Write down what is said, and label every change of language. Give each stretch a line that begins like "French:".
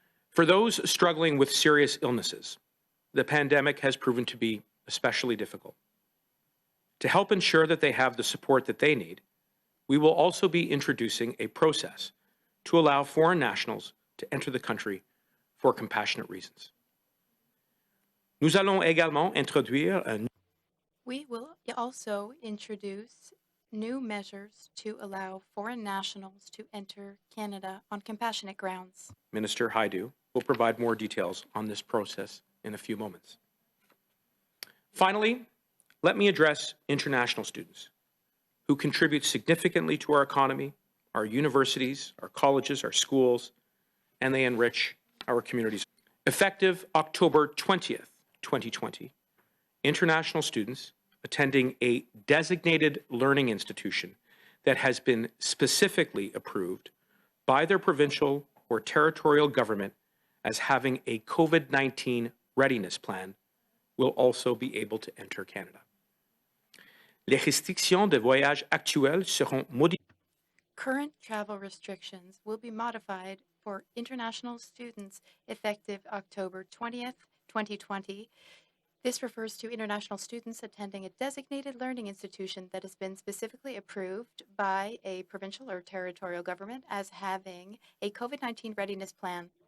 English: For those struggling with serious illnesses, the pandemic has proven to be especially difficult. To help ensure that they have the support that they need, we will also be introducing a process to allow foreign nationals to enter the country for compassionate reasons.
French: Nous allons également introduire un...
English: We will also introduce new measures to allow foreign nationals to enter Canada on compassionate grounds. Minister Hajdu will provide more details on this process in a few moments. Finally, let me address international students who contribute significantly to our economy, our universities, our colleges, our schools, and they enrich our communities. Effective October 20th, 2020, international students attending a designated learning institution that has been specifically approved by their provincial or territorial government as having a COVID-19 readiness plan will also be able to enter Canada.
French: Les restrictions de voyage actuelles seront modifiées.
English: Current travel restrictions will be modified for international students effective October 20th, 2020. This refers to international students attending a designated learning institution that has been specifically approved by a provincial or territorial government as having a COVID-19 readiness plan.